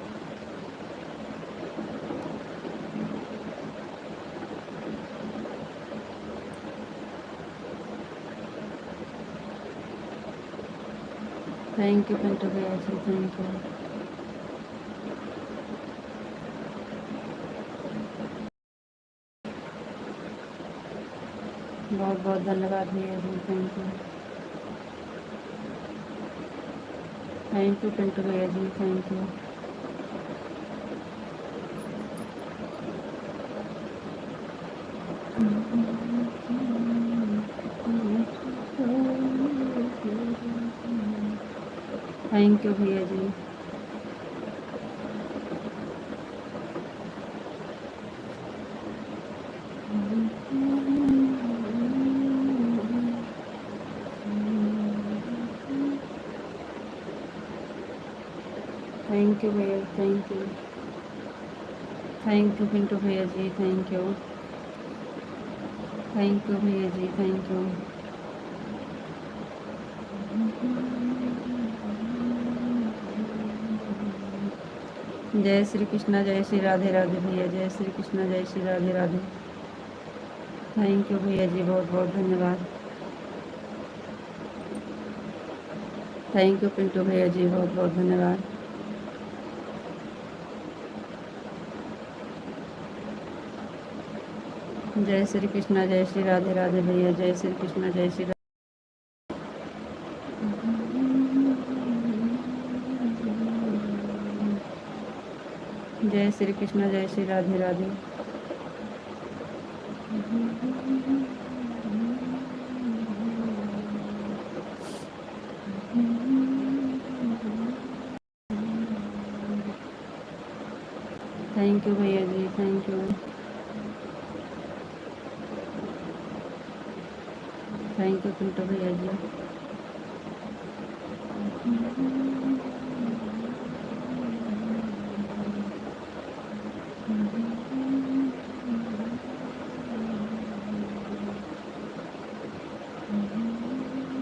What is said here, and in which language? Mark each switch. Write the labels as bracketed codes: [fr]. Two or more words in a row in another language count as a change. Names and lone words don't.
[en] thank you पिंटू [hi] भैया जी, [en] thank you. [hi] बहुत बहुत धन्यवाद भैया जी, [en] thank you. thank you [hi] पिंटू भैया जी, [en] thank you. thank you [hi] भैया जी। [en] thank you भैया, thank you. thank you [hi] पिंटू भैया जी, [en] thank you. thank you [hi] भैया जी, [en] thank you. [hi] जय श्री कृष्णा, जय श्री राधे राधे भैया, जय श्री कृष्णा, जय श्री राधे राधे। [en] thank you [hi] भैया जी, बहुत बहुत धन्यवाद। [en] thank you [hi] पिंटू भैया जी, बहुत बहुत धन्यवाद। जय श्री कृष्णा, जय श्री राधे राधे भैया, जय श्री कृष्णा, जय श्री जय श्री कृष्णा, जय श्री राधे राधे। [en] thank you [hi] भैया जी, [en] thank you. thank you [hi] पिंटू भैया जी। [en] थैंक